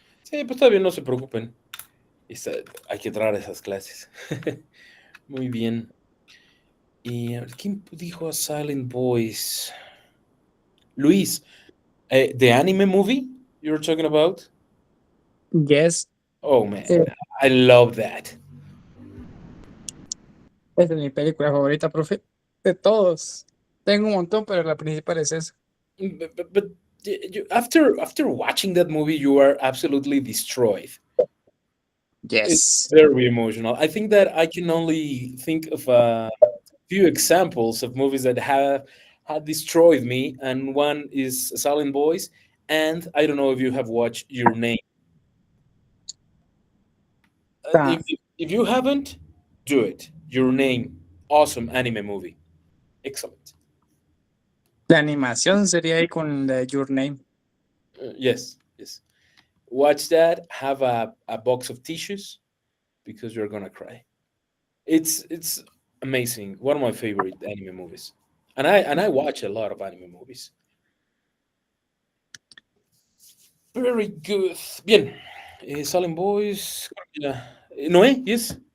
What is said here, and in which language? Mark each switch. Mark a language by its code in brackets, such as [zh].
[es] Sí, pues está bien, no se preocupen. Hay que entrar a esas clases. Muy bien. Y a ver, ¿quién dijo a Silent Boys? [en] Luis, the anime movie you were talking about? Yes, Oh man, eh, I love that. [es] es de mi película favorita, profe. De todos. Tengo un montón, pero la principal es esa. [en] But after watching that movie, you are absolutely destroyed. It's Yes. very emotional. I think that I can only think of a few examples of movies that have had destroyed me, and one is Silent Boys, and I don't know if you have watched Your Name. Ah, If you haven't, do it. Your Name, awesome anime movie, excellent. [es] la animación sería ahí con la de Your Name. [en] Yes, yes. Watch that. Have a box of tissues because you're gonna cry. It's amazing. One of my favorite anime movies, and I watch a lot of anime movies. Very good. Bien. Silent Boys. Yeah. Noé, yes.